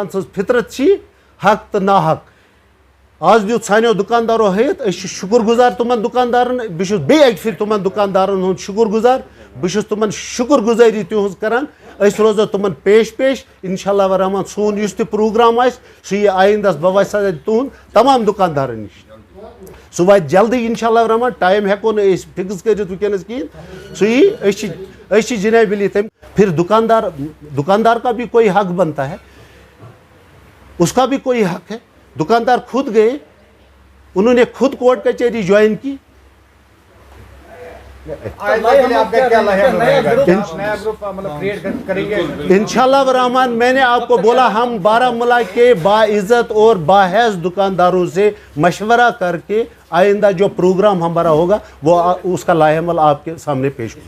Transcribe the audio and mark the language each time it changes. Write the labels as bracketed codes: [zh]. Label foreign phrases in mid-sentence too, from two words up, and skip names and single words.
[ks] سٕنٛز فطرت چھِ حق تہٕ ناحق آز دیُت سانیو دُکاندارو ہٲیِتھ أسۍ چھِ شُکُر گُزار تِمن دُکاندارن بہٕ چھُس بیٚیہِ اَکہِ پھِرِ تِمن دُکاندارن ہُنٛد شُکُر گُزار بہٕ چھُس تِمن شُکُر گُزٲری تِہٕنٛز کران أسۍ روزو تِمن پیش [ar] انشاء اللہ رحمان [ks] سون یُس تہِ پروگرام آسہِ سُہ یی آیندس بواسادت تُہُنٛد تمام دُکاندارن نِش سُہ واتہِ جلدی [ar] انشاء اللہ رحمان [ks] ٹایم ہٮ۪کو نہٕ أسۍ فِکٕس کٔرِتھ وٕنکٮ۪نس کِہیٖنۍ سُہ یی أسۍ چھِ جناب علی تمہِ پھر [ur] دکاندار کا بھی کوئی حق بنتا ہے اس کا بھی کوئی حق ہے دکاندار خود گئے انہوں نے خود کورٹ کچہری جوائن کی [ar] انشاءاللہ الرحمن [ur] میں نے آپ کو بولا ہم بارہمولہ کے باعزت اور باحیث دکانداروں سے مشورہ کر کے آئندہ جو پروگرام ہمارا ہوگا وہ اس کا لاہے عمل آپ کے سامنے پیش ہوگا.